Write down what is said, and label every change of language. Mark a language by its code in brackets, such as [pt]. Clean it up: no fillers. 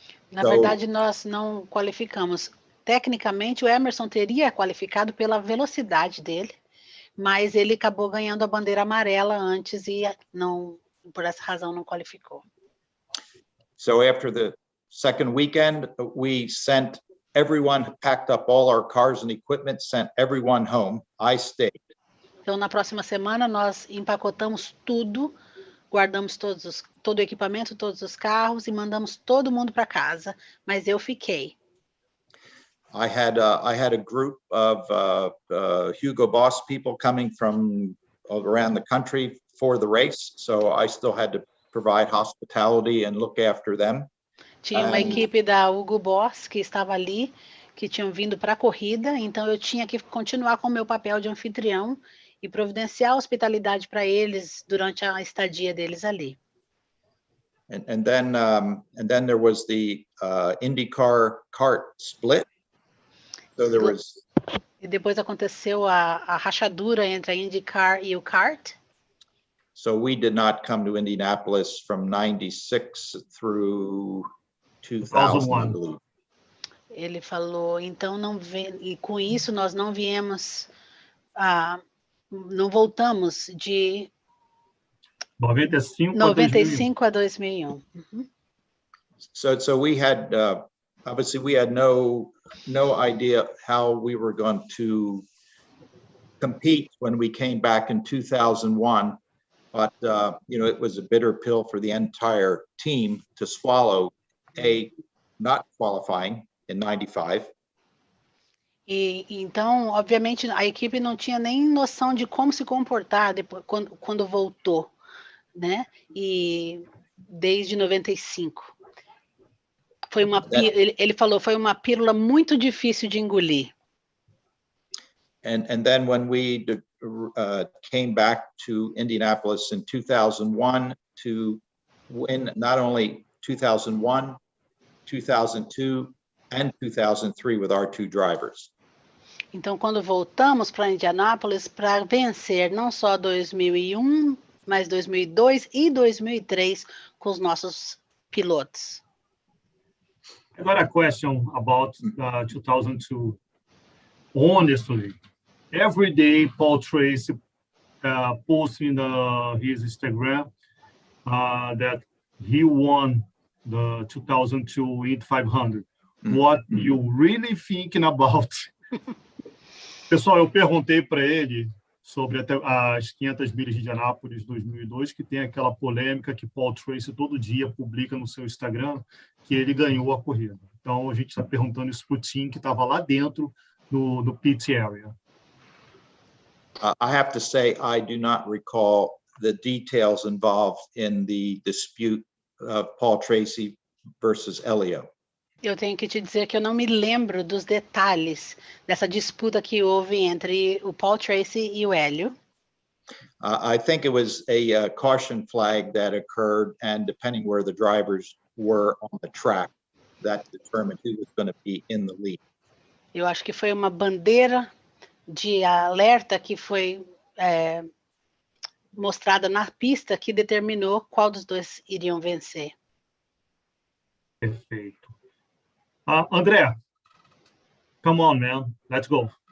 [pt] Na verdade, nós não qualificamos. Tecnicamente, o Emerson teria qualificado pela velocidade dele, mas ele acabou ganhando a bandeira amarela antes e não, por essa razão não qualificou. [en] So after the second weekend, we sent everyone, packed up all our cars and equipment, sent everyone home. I stayed. [pt] Então, na próxima semana, nós empacotamos tudo, guardamos todo o equipamento, todos os carros e mandamos todo mundo para casa, mas eu fiquei. [en] I had a group of Hugo Boss people coming from around the country for the race, so I still had to provide hospitality and look after them. [pt] Tinha uma equipe da Hugo Boss que estava ali, que tinham vindo para a corrida, então eu tinha que continuar com o meu papel de anfitrião e providenciar hospitalidade para eles durante a estadia deles ali. [en] And then there was the IndyCar kart split. So there was. [pt] E depois aconteceu a rachadura entre a IndyCar e o kart. [en] So we did not come to Indianapolis from 96 through 2000, I believe. [pt] Ele falou, então e com isso nós não viemos, não voltamos de 95 a 2001. [en] So we had obviously we had no idea how we were going to compete when we came back in 2001. But, it was a bitter pill for the entire team to swallow, not qualifying in 95. [pt] E então, obviamente, a equipe não tinha nem noção de como se comportar depois, quando voltou, né? E desde 95. Ele falou, foi uma pílula muito difícil de engolir. [en] And then when we came back to Indianapolis in 2001 to win not only 2001, 2002, and 2003 with our two drivers. [pt] Então, quando voltamos para Indianápolis para vencer não só 2001, mas 2002 e 2003 com os nossos pilotos. [en] I got a question about 2002. Honestly, every day Paul Tracy posting his Instagram that he won the 2002 Indy 500. What you really thinking about? [pt] Pessoal, eu perguntei para ele sobre as 500 milhas de Indianápolis 2002, que tem aquela polêmica que Paul Tracy todo dia publica no seu Instagram, que ele ganhou a corrida. Então, a gente está perguntando isso para o Tim, que estava lá dentro no pit area. [en] I have to say, I do not recall the details involved in the dispute of Paul Tracy versus Elio. [pt] Eu tenho que te dizer que eu não me lembro dos detalhes dessa disputa que houve entre o Paul Tracy e o Hélio. [en] I think it was a caution flag that occurred, and depending where the drivers were on the track, that determined who was going to be in the lead. [pt] Eu acho que foi uma bandeira de alerta que foi mostrada na pista que determinou qual dos dois iriam vencer. Perfeito. [en] André, come on, man. Let's go.